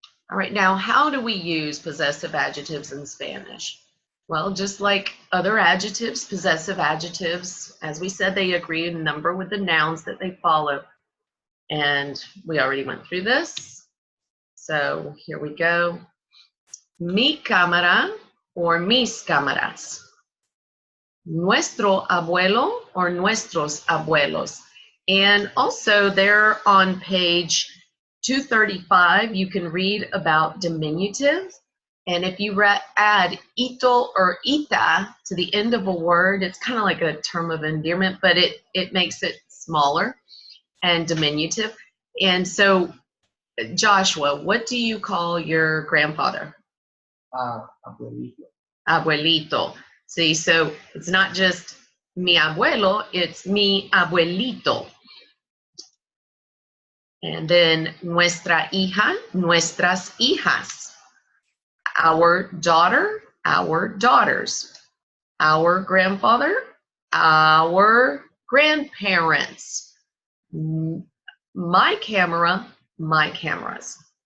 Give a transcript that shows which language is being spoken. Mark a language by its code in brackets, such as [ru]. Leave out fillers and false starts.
[en] All right, now how do we use possessive adjectives in Spanish? Well, just like other adjectives, possessive adjectives, as we said, they agree in number with the nouns that they follow. And we already went through this. So here we go. [es] Mi cámara or mis cámaras. Nuestro abuelo or nuestros abuelos. [en] And also there on page 235, you can read about diminutive. And if you add ito or ita to the end of a word, it's kind of like a term of endearment, but it makes it smaller and diminutive. And so, Joshua, what do you call your grandfather? [es] Abuelito. [en] Abuelito. See, so it's not just [es] mi abuelo, [en] it's [es] mi abuelito. [en] And then [es] nuestra hija, nuestras hijas. [en] Our daughter, our daughters. Our grandfather, our grandparents. My camera, my cameras.